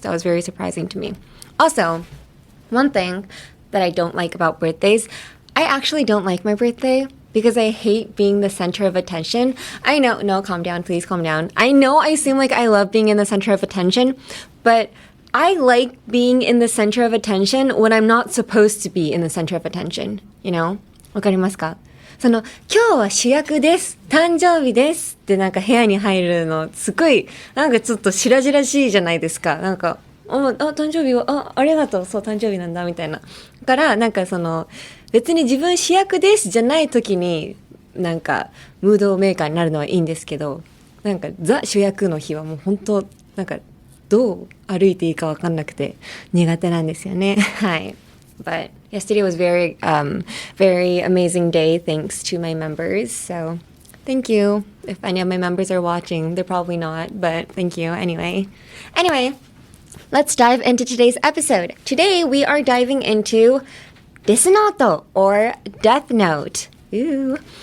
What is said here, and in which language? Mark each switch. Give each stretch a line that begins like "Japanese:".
English: That was very surprising to me. Also, one thing that I don't like about birthdays, I actually don't like my birthday because I hate being the center of attention. I know, no, calm down, please calm down. I know I seem like I love being in the center of attention, but I like being in the center of attention when I'm not supposed to be in the center of attention, you know?
Japanese: わかりますか？今日は主役です、誕生日ですって部屋に入るのすごいちょっと白々しいじゃないですか。誕生日はありがとう、そう誕生日なんだみたいな。だから別に自分主役ですじゃない時にムードメーカーになるのはいいんですけど、ザ主役の日はもう本当どう歩いていいか分かんなくて苦手なんですよね。はい。
English: But yesterday was very amazing day thanks to my members. So thank you. If any of my members are watching, they're probably not, but thank you anyway. Let's dive into today's episode. Today we are diving into デスノート or Death Note. Ooh.